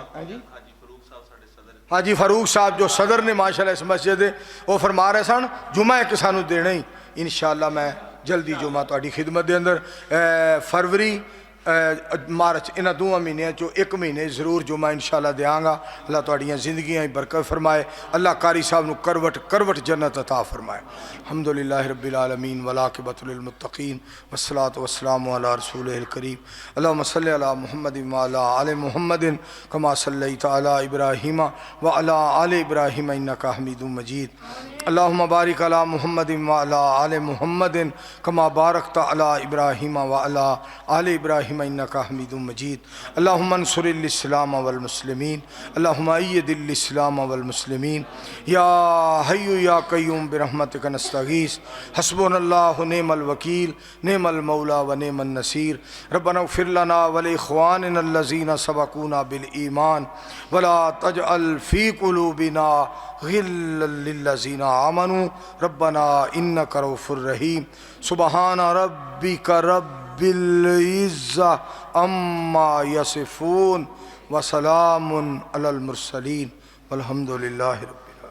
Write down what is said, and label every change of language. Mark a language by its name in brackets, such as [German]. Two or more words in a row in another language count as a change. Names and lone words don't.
[Punjabi] ہاں جی، حاجی فاروق صاحب جو صدر نے ماشاءاللہ اس مسجد دے، او فرما رہے سن جمعہ اک سانوں دینا ہی. ان شاء اللہ میں جلدی جمعہ تہاڈی خدمت کے اندر فروری مارچ انہاں نے دوواں مہینیاں چوں اک مہینے ضرور جمعہ ان شاء اللہ دینگا. اللہ تہاڈیاں زندگیاں برکت فرمائے، اللہ قاری صاحب نوں کروٹ کروٹ جنت عطا فرمائے. [Arabic] الحمد لله رب العالمين والعاقبة للمتقين والصلاة والسلام على رسول الكريم اللهم صل على محمد وعلى آل محمد كما صليت على إبراهيم وعلى آل إبراهيم إنك حميد مجيد. اللهم بارك على محمد وعلى آل محمد كما باركت على إبراهيم وعلى آل إبراهيم إنك حميد مجيد. اللهم انصر الإسلام والمسلمين، اللهم أيد الإسلام والمسلمين. يا حي يا قيوم برحمتك نستغيث، حسبنا الله نعم الوكيل، نعم المولى ونعم النصير. ربنا اغفر لنا ولإخواننا الذين سبقونا بالإيمان ولا تجعل في قلوبنا غلا للذين آمنوا ربنا إنك رءوف رحيم. سبحان ربك رب العزة عما يصفون وسلام على المرسلين والحمد لله رب